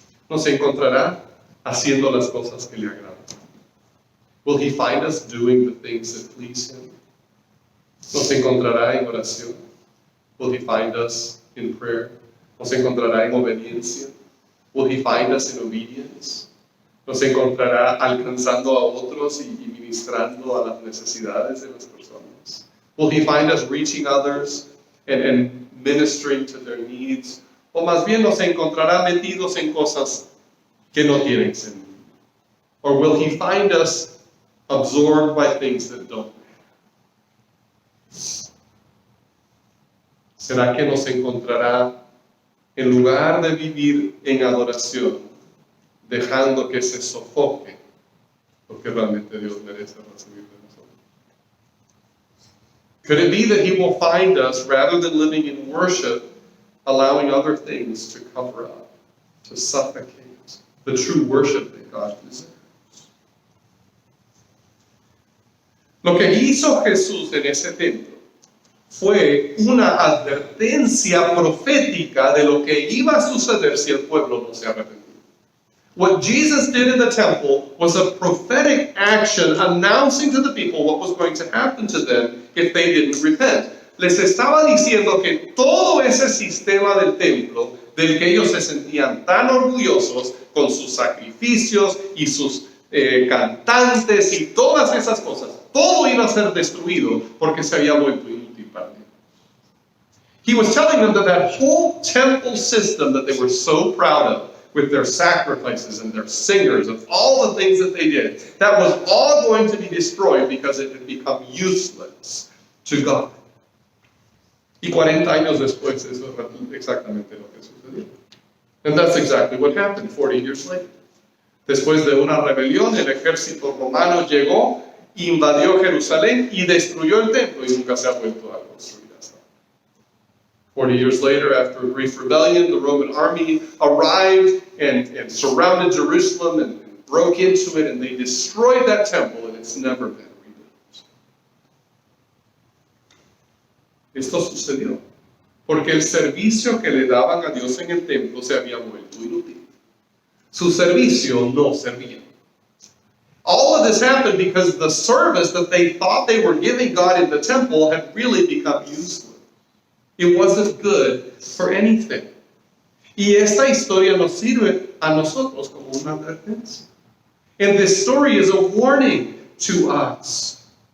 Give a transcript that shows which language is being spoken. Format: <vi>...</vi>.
<es>Nos encontrará haciendo las cosas que le agradan.</es> <en>Will He find us doing the things that please Him?</en> <es>Nos encontrará en oración.</es> <en>Will He find us in prayer?</en> <es>Nos encontrará en obediencia.</es> <en>Will He find us in obedience?</en> <es>Nos encontrará alcanzando a otros y ministrando a las necesidades de las personas.</es> <en>Will He find us reaching others and ministering to their needs?</en> <es>O más bien nos encontrará metidos en cosas que no tienen sentido?</es> <en>Or will He find us absorbed by things that don't matter?</en> <es>¿Será que nos encontrará en lugar de vivir en adoración, dejando que se sofoque lo que realmente Dios merece recibir de nosotros.</es> <en>Could it be that He will find us, rather than living in worship, allowing other things to cover up, to suffocate the true worship that God deserves?</en> <es>Lo que hizo Jesús en ese templo fue una advertencia profética de lo que iba a suceder si el pueblo no se arrepentía.</es> <en>What Jesus did in the temple was a prophetic action announcing to the people what was going to happen to them if they didn't repent.</en> <es>Les estaba diciendo que todo ese sistema del templo, del que ellos se sentían tan orgullosos con sus sacrificios y sus cantantes y todas esas cosas, todo iba a ser destruido porque se había vuelto inútil para ellos.</es> <en>He was telling them that that whole temple system that they were so proud of, with their sacrifices and their singers and all the things that they did, that was all going to be destroyed because it had become useless to God.</en> <es>Y 40 años después, eso es exactamente lo que sucedió.</es> <en>And that's exactly what happened 40 years later.</en> <es>Después de una rebelión, el ejército romano llegó, invadió Jerusalén y destruyó el templo y nunca se ha vuelto a construir hasta ahora.</es> <en>40 years later, after a brief rebellion, the Roman army arrived and surrounded Jerusalem and broke into it, and they destroyed that temple, and it's never been rebuilt.</en> <es>Esto sucedió porque el servicio que le daban a Dios en el templo se había vuelto inútil. Su servicio no servía.</es> <en>All of this happened because the service that they thought they were giving God in the temple had really become useless. It wasn't good for anything.</en> <es>Y esta historia nos sirve a nosotros como una advertencia.</es> <en>And this story is a warning to us.</en>